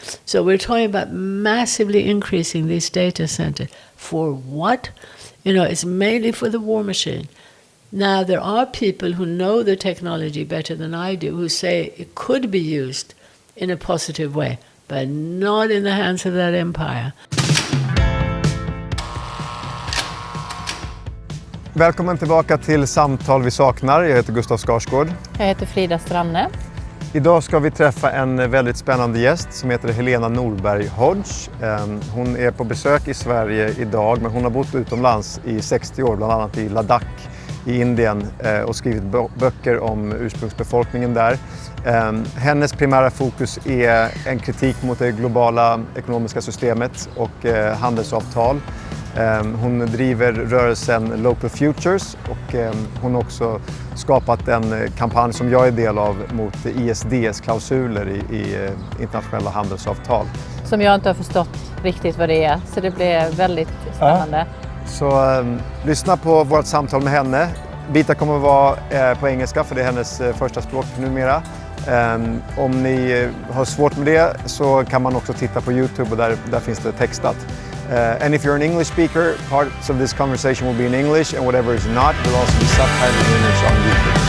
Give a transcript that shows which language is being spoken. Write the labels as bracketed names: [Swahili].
[English] So we're talking about massively increasing these data centers. For what? It's mainly for the war machine. Now, there are people who know the technology better than I do who say it could be used in a positive way, but not in the hands of that empire. [Swedish] Välkommen tillbaka till Samtal vi saknar. Jag heter Gustaf Skarsgård. Jag heter Frida Stranne. Idag ska vi träffa en väldigt spännande gäst som heter Helena Norberg-Hodge. Hon är på besök i Sverige idag, men hon har bott utomlands i 60 år, bland annat i Ladakh i Indien, och skrivit böcker om ursprungsbefolkningen där. Hennes primära fokus är en kritik mot det globala ekonomiska systemet och handelsavtal. Hon driver rörelsen Local Futures och hon har också skapat en kampanj som jag är del av mot ISDS-klausuler i internationella handelsavtal. Som jag inte har förstått riktigt vad det är, så det blir väldigt spännande. Ja. Så lyssna på vårt samtal med henne. Bitar kommer att vara på engelska, för det är hennes första språk numera. Om ni har svårt med det så kan man också titta på YouTube, och där finns det textat. [English] And if you're an English speaker, parts of this conversation will be in English, and whatever is not will also be subtitled in English on YouTube.